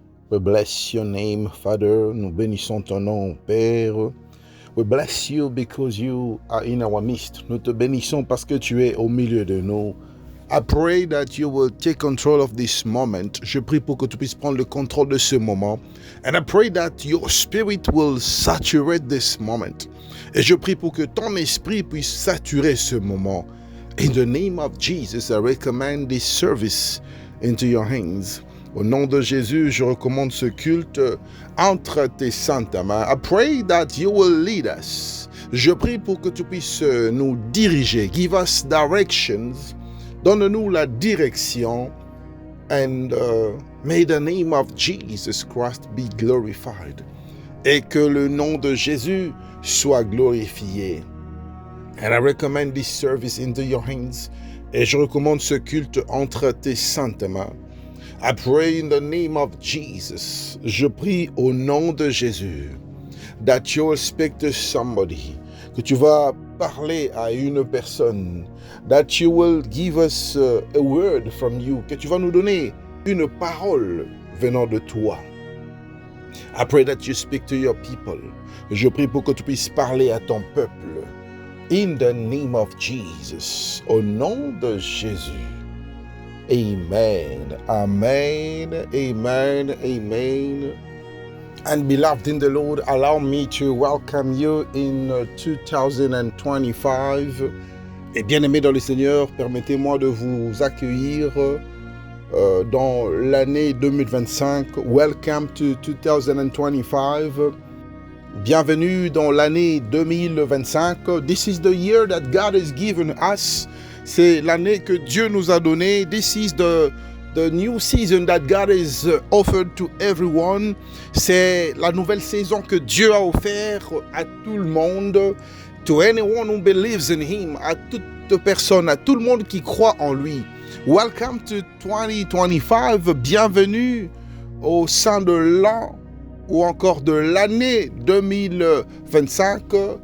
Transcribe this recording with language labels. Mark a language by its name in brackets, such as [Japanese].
[English] We bless your name, Father. [French] Nous bénissons ton nom, Père. [English] We bless you because you are in our midst. [French] Nous te bénissons parce que tu es au milieu de nous. [English] I pray that you will take control of this moment. [French] Je prie pour que tu puisses prendre le contrôle de ce moment. [English] And I pray that your spirit will saturate this moment. [French] Et je prie pour que ton esprit puisse saturer ce moment. [English] In the name of Jesus, I recommend this service into your hands. [French] Au nom de Jésus, je recommande ce culte entre tes saintes mains. [English] I pray that you will lead us. [French] Je prie pour que tu puisses nous diriger. [English] Give us directions. [French] Donne-nous la direction. [English] And may the name of Jesus Christ be glorified. [French] Et que le nom de Jésus soit glorifié. [English] And I recommend this service into your hands. [French] Et je recommande ce culte entre tes saintes mains. [English] I pray in the name of Jesus. [French] Je prie au nom de Jésus. [English] That you will speak to somebody. [French] Que tu vas parler à une personne. [English] That you will give us a word from you. [French] Que tu vas nous donner une parole venant de toi. [English] I pray that you speak to your people. [French] Je prie pour que tu puisses parler à ton peuple. [English] In the name of Jesus. [French] Au nom de Jésus. [English] Amen. Amen. Amen. Amen. And beloved in the Lord, allow me to welcome you in 2025. [French] Et bien-aimés dans le Seigneur, permettez-moi de vous accueillir dans l'année 2025. [English] Welcome to 2025. [French] Bienvenue dans l'année 2025. [English] This is the year that God has given us. [French] C'est l'année que Dieu nous a donnée. [English] This is the new season that God has offered to everyone. [French] C'est la nouvelle saison que Dieu a offert à tout le monde. [English] To anyone who believes in Him. [French] À toute personne, à tout le monde qui croit en lui. [English] Welcome to 2025. [French] Bienvenue au sein de l'an ou encore de l'année 2025.